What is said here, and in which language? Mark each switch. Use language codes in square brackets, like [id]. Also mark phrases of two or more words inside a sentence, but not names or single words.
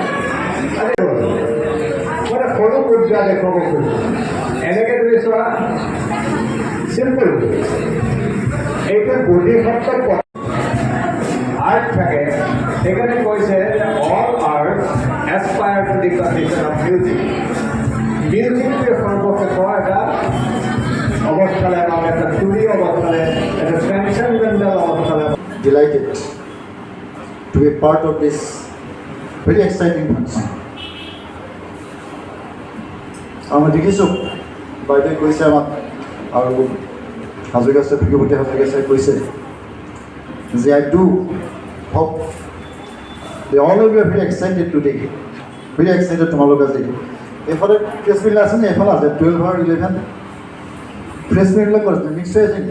[as] মই এটা সৰু পৰ্যায়ৰ লেখকক কৈছোঁ, এনেকৈ তুমি চোৱা চিম্পল এইটো বুদ্ধিসত্ব আৰ্ট থাকে। সেইকাৰণে কৈছে [en] all art aspires to the condition of music. [as] মিউজিকটোৱে সৰ্বশেষ এটা অৱস্থালৈ আমাক এটা তুলি অৱস্থালৈ, এটা ট্ৰেন্সেণ্ডেণ্টেল অৱস্থালৈ। [en] delighted to be part of this very exciting function. [as] আমি দেখিছোঁ বাইদেৱে কৈছে আমাক আৰু হাজৰিকা ছাৰ, ভৃগপতি হাজৰিকা ছাৰে কৈছে যে [en] I do hope they all of you are very excited today, very excited [as] তোমালোক আজি। এইফালে [en] press meal [as] আছে নে? এইফালে আছে 12 আৰু 11 প্ৰেছ মিলবিলাক আছে, মিক্স হৈ আছে নেকি?